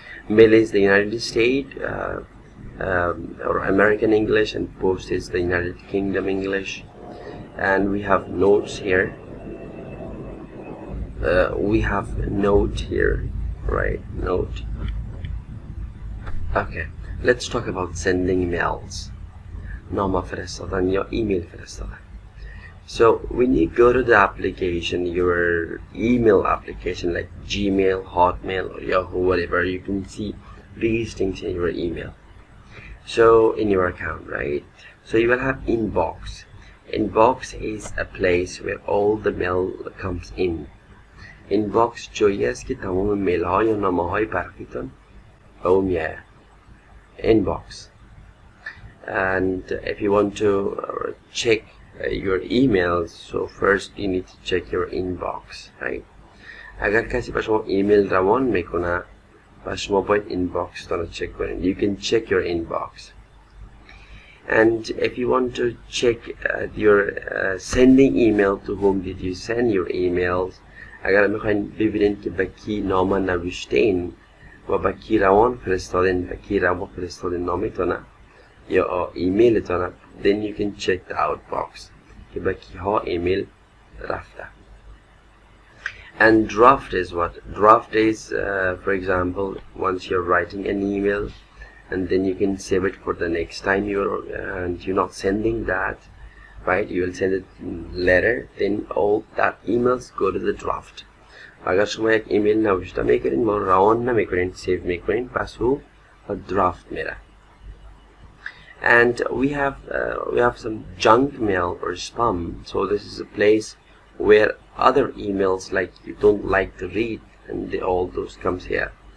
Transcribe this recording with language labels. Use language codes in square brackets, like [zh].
[en] Mail is the United States or American English, and post is the United Kingdom English. And we have notes here. We have a note here, right? Note. Okay, let's talk about sending mails. [fa] نامه فرستادن یا email فرستادن. [en] So when you go to the application, your email application like Gmail, Hotmail, or Yahoo, whatever, you can see these things in your email. So in your account, right? So you will have inbox. Inbox is a place where all the mail comes in. [fa] Inbox جایی است که تمام میل ها یا نامه های برقیتون به اون میاد. [en] Inbox. And if you want to check your emails, so first you need to check your inbox, right? [fa] اگر کسی به شما ایمیل روان میکنه و شما باید inbox رو check کنید. [en] You can check your inbox. And if you want to check your sending email, to whom did you send your emails, [fa] اگر میخواین ببینید که به کی نامه نوشتین و به کی روان فرستادین، به کی روان فرستادین نامتونه یا ایمیلتونه, [en] then you can check the outbox [fa] که به کی ها ایمیل رفته. [en] And draft is what? Draft is, for example, once you're writing an email and then you can save it for the next time you're not sending that, right? You will send it later, then all that emails go to the draft. [fa] اگر شما یک ایمیل نوشته میکنین ما روان نمیکنین، سیو میکنین، پس او draft میره. [en] And we have some junk mail or spam. So this is a place where other emails like you don't like to read, and all those comes here.